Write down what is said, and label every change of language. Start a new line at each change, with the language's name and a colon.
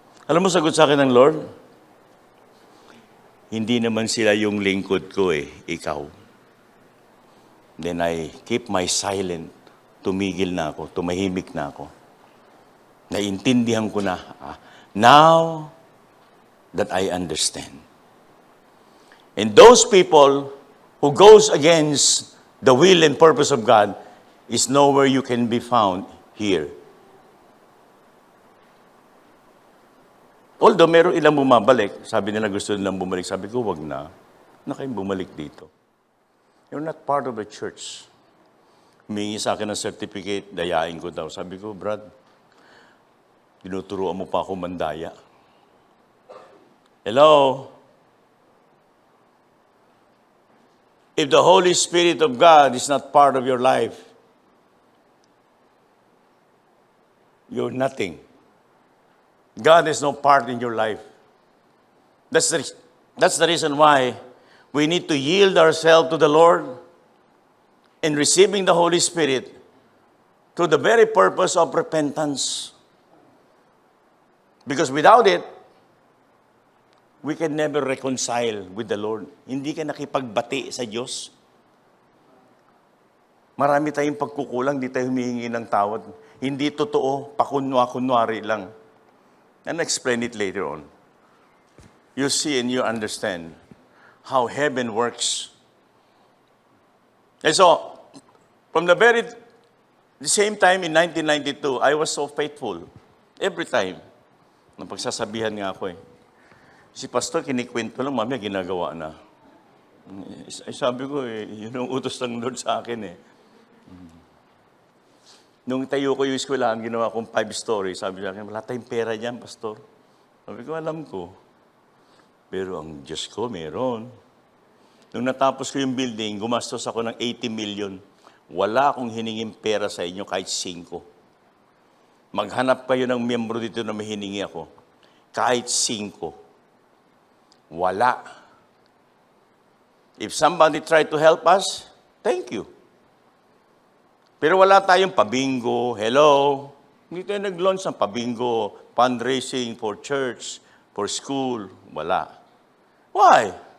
Filipino: Alam mo sagot sa akin ng Lord? Hindi naman sila yung lingkod ko eh, ikaw.
English: Then I keep my silent.
Filipino: Tumigil na ako, tumahimik na ako. Naintindihan ko na,
English: now that I understand. And those people who goes against the will and purpose of God is nowhere you can be found here.
Filipino: Although meron ilang bumabalik, sabi nila gusto nilang bumalik, sabi ko, wag na kayong bumalik dito.
English: You're not part of the church.
Filipino: Humingi sa akin ng certificate, dayain ko daw. Sabi ko, Brad, tinuturuan mo pa ako mandaya. Hello?
English: If the Holy Spirit of God is not part of your life, you're nothing. God is no part in your life. That's the reason why we need to yield ourselves to the Lord in receiving the Holy Spirit to the very purpose of repentance. Because without it, we can never reconcile with the Lord.
Filipino: Hindi ka nakipagbati sa Diyos. Marami tayong pagkukulang, hindi tayo humihingi ng tawad. Hindi totoo, pakunwa-kunwari lang.
English: And I'll explain it later on. You see and you understand how heaven works. And so, from the same time in 1992, I was so faithful. Every time.
Filipino: Napagsasabihan nga ako eh. Si pastor, kinikwento lang, mamaya ginagawa na. Sabi ko yun ang utos ng Lord sa akin eh. Nung tayo ko yung eskwelahan, ginawa kong 5 stories. Sabi sa akin, wala tayong pera dyan, pastor. Sabi ko, alam ko. Pero ang Diyos ko, meron. Nung natapos ko yung building, gumastos ako ng 80 million. Wala akong hiningin pera sa inyo kahit 5. Maghanap kayo ng miyembro dito na may hiningi ako. Kahit 5. Wala.
English: If somebody tried to help us, thank you.
Filipino: Pero wala tayong pabingo.
English: Hello?
Filipino: Hindi tayo nag-launch ng pabingo,
English: fundraising for church, for school.
Filipino: Wala.
English: Why?